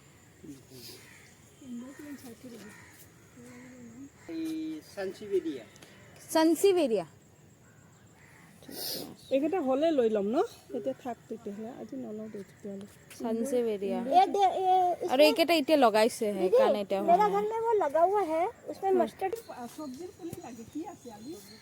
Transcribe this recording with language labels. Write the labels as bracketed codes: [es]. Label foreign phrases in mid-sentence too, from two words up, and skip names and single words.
[as] চানচিভেৰিয়া এইকেইটা হ'লে লৈ ল'ম ন? এতিয়া থাক তেতিয়াহ'লে, আজি নলওঁ দে তেতিয়াহ'লে। চানচিভেৰিয়া [hi] ये [as] আৰু এইকেইটা এতিয়া লগাইছে সেইকাৰণে এতিয়া [hi] मेरा घर में वो लगा हुआ है, उसमें मस्टर्ड [as] চব্জিৰ পুলি লাগে কি আছে আজি?